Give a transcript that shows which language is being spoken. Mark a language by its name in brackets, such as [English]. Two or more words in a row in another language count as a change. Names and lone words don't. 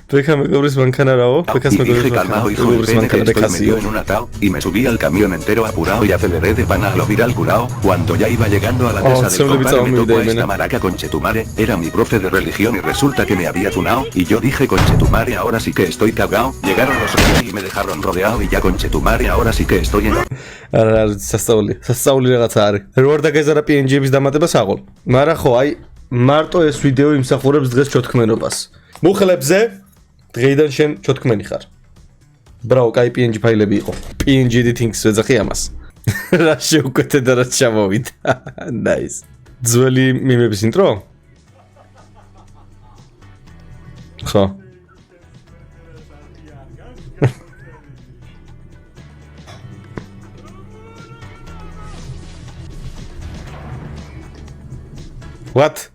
[Spanish] Y dije calmao hijo del pene que estoy metido en un atao, y me subí al camión entero apurado y aceleré de pana a lo viral curao, cuando ya iba llegando a la casa del compadre me tocó a esta maraca conchetumare, era mi profe de religión y resulta que me había tunao, y yo dije conchetumare ahora sí que estoy cagao, llegaron los y me dejaron rodeado y ya conchetumare ahora sí que estoy en [Georgian] არა სასწაული რაღაცა არის როგორ დაგეზარა PNG-ების დამატებას აღოლ მაგრამ ხო აი მარტო ეს ვიდეო იმსახურებს დღეს ჩოთქმენობას მუხლებზე დღეიდან შენ ჩოთქმენი ხარ ბრაო კაი PNG ფაილები იყო PNG editing-ს ვეძახი ამას რა შეუკვეთე და რა ჩამოვიდა nice ძველი მიმების ინტრო ხო What?